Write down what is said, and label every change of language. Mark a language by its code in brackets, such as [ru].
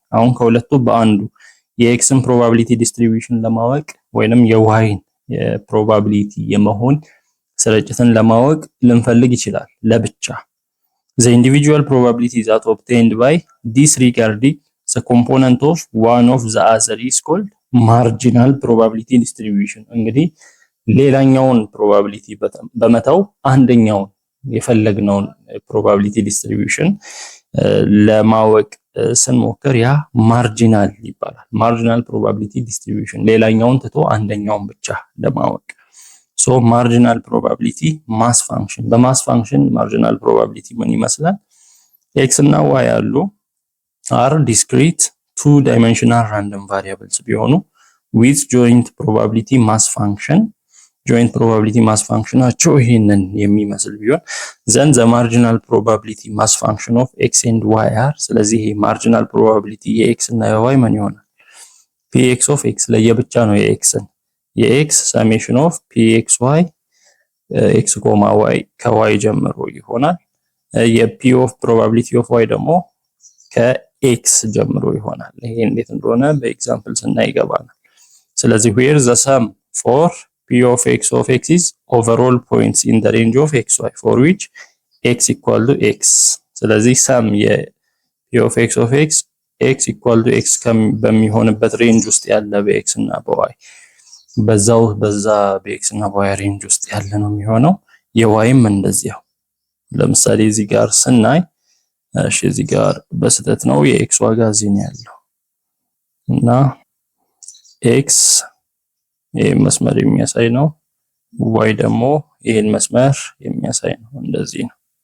[am] አሁን ከሁለቱ በአንዱ የኤክስን ፕሮባቢሊቲ ዲስትሪቢዩሽን ለማወቅ ወይንም የዋይን የፕሮባቢሊቲ የመሆን ስርጭትን ለማወቅ ልንፈልግ ይችላል ለብቻ። [en] The individual probability that obtained by disregarding the component of one of the other is called marginal probability distribution. [am] እንግዲህ ሌላኛውን ፕሮባቢሊቲ በመተው አንደኛውን የፈለግነውን ፕሮባቢሊቲ ዲስትሪቢዩሽን ለማወቅ ስንሞክር ያ ማርጂናል ይባላል። ማርጂናል ፕሮባቢሊቲ ዲስትሪቢዩሽን ሌላኛውን ትቶ አንደኛውን ብቻ ለማወቅ። ሶ ማርጂናል ፕሮባቢሊቲ ማስ ፋንክሽን በማስ ፋንክሽን ማርጂናል ፕሮባቢሊቲ ምን ይመስላል? ኤክስ እና ዋይ አሉ አር ዲስክሪት ቱ ዳይሜንሽናል ራንደም ቫሪያብልስ ቢሆኑ [en] with joint probability mass function joint probability mass functionናቸው ይሄንን የሚመስል ቢሆን then the marginal probability mass function of x and y are [am] ስለዚህ ይሄ marginal probability የx እና የy ምን ይሆናል? px of x ለየብቻ ነው የxን የx summation of pxy x, y ከy ጀምሮ ይሆናል። የp of probability of y ደግሞ ከx ጀምሮ ይሆናል። ይሄ እንዴት እንደሆነ በኤግዛምፕል ስናይ ይገባናል። ስለዚህ [en] where the sum for p of x is overall points in the range of xy for which x equal to x. [am] ስለዚህ sum p of x equal to x በሚሆንበት ሬንጅ ውስጥ ያለ በx እና በy በዛ በx እና በy ሬንጅ ውስጥ ያለ ነው የሚሆነው። የyም እንደዚያው ለምሳሌ እዚህ ጋር ስናይ እሺ እዚህ ጋር በስህተት ነው የx ዋጋ እዚህ ነው ያለው እና x ይሄን መስመር የሚያሳይ ነው y ደግሞ ይሄን መስመር የሚያሳይ ነው። እንደዚህ ነው